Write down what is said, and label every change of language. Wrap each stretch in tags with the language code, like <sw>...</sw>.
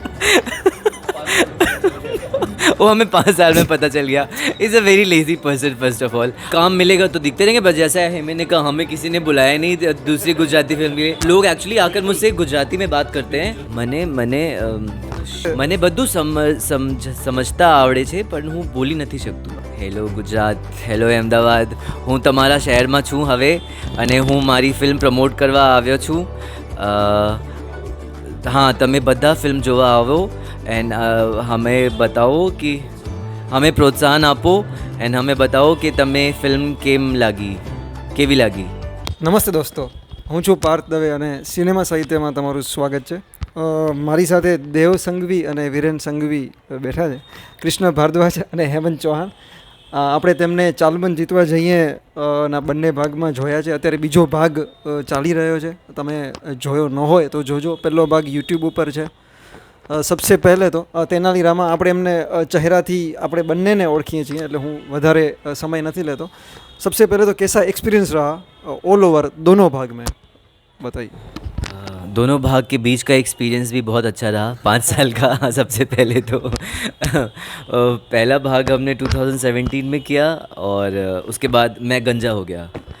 <hi>वो हमें 5 साल में पता चल गया.</hi> <en>Is a very lazy person.</en> <hi>First of all काम मिलेगा तो दिखते रहेंगे, बस जैसा है मैंने कहा हमें किसी ने बुलाया नहीं दूसरी गुजराती फिल्म के लिए. लोग एक्चुअली आकर मुझसे गुजराती में बात करते हैं.</hi> <gu>મને બધું સમજતા આવડે છે પણ હું બોલી નથી શકતું. હેલો ગુજરાત, હેલો અમદાવાદ, હું તમારા શહેરમાં છું હવે અને હું મારી ફિલ્મ પ્રમોટ કરવા આવ્યો છું. હા, તમે બધા ફિલ્મ જોવા આવો એન્ડ હમે બતાવો કે હમે પ્રોત્સાહન આપો એન્ડ હમે બતાવો કે તમે ફિલ્મ કેવી લાગી. નમસ્તે દોસ્તો, હું છું પાર્થ દવે અને સિનેમા સાહિત્યમાં તમારું સ્વાગત છે. મારી સાથે દેવ સંઘવી અને વિરેન સંઘવી બેઠા છે. કૃષ્ણ ભારદ્વાજ અને હેમંત ચૌહાણ. આપણે તેમને ચાલબન જીતવા જઈએ ના બંને ભાગમાં જોયા છે. અત્યારે બીજો ભાગ ચાલી રહ્યો છે. તમે જોયો ન હોય તો જોજો. પહેલો ભાગ યુટ્યુબ ઉપર છે.</gu> <hi>સબસે પહેલે તો</hi> <gu>તેનાલી રામા આપણે એમને ચહેરાથી આપણે બંનેને ઓળખીએ છીએ એટલે હું વધારે સમય નથી લેતો.</gu> <hi>सबसे पहले तो कैसा एक्सपीरियंस रहा ऑल ओवर दोनों भाग में, बताइए. दोनों भाग के बीच का एक्सपीरियंस भी बहुत अच्छा रहा. 5 साल का. सबसे पहले तो पहला भाग हमने 2017 में किया और उसके बाद मैं गंजा हो गया.</hi>